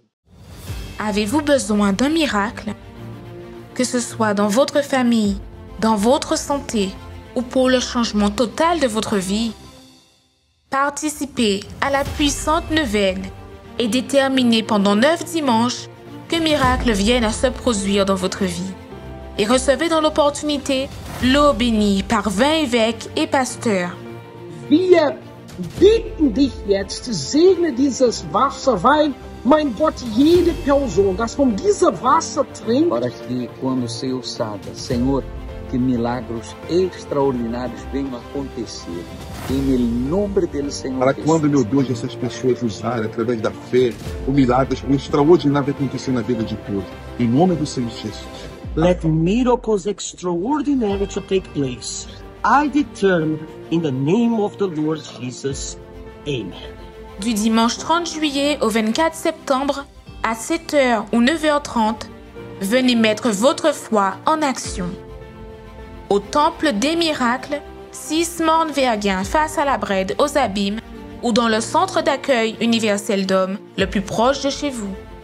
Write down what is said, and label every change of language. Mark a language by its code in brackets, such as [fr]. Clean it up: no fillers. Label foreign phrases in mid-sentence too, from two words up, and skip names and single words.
[fr] Avez-vous besoin d'un miracle? Que ce soit dans votre famille, dans votre santé ou pour le changement total de votre vie, participez à la puissante neuvaine et déterminez pendant 9 dimanches que miracles viennent à se produire dans votre vie. Et recevez dans l'opportunité l'eau bénie par 20 évêques et pasteurs. [de] Wir bitten dich jetzt, segne dieses Wasserwein, mein Gott, jede Person, das von diesem Wasser trinkt. [pt] Para que quando ser usada, Senhor, que milagros extraordinários venham a acontecer. Em nome dele, Senhor. Para quando, meu Deus, essas pessoas usarem, através da fé, o milagre extraordinário vai acontecer na vida de todos. Em nome do Senhor Jesus. [en] Let miracles extraordinary to take place. I determine in the name of the Lord Jesus. Amen. [fr] Du dimanche 30 juillet au 24 septembre, à 7h ou 9h30, venez mettre votre foi en action. Au Temple des Miracles, 6 Morne-Verguin face à la Brède aux Abîmes ou dans le centre d'accueil universel d'hommes le plus proche de chez vous.